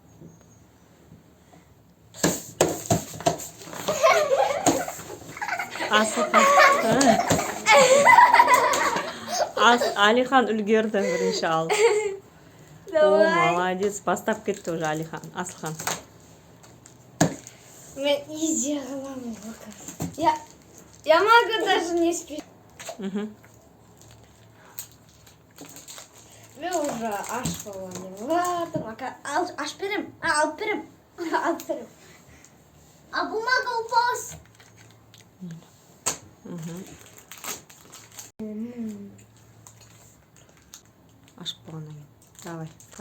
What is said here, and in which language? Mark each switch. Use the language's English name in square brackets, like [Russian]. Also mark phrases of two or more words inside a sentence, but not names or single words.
[Kazakh] Алихан үлгерді бірінші алып. [Russian] О, молодец. [Kazakh] Бастап кетті уже Алихан. Асылхан. Мен изи қыламын. [Russian] Я могу даже не спешить. Мгм. [Kazakh] Мен уже аш болғанмын. Ладно, аш берем. Алып берем. Алып берем. [Russian] А бумага упалась. [Kazakh] Ашып болғаннан кейін. Давай, тар.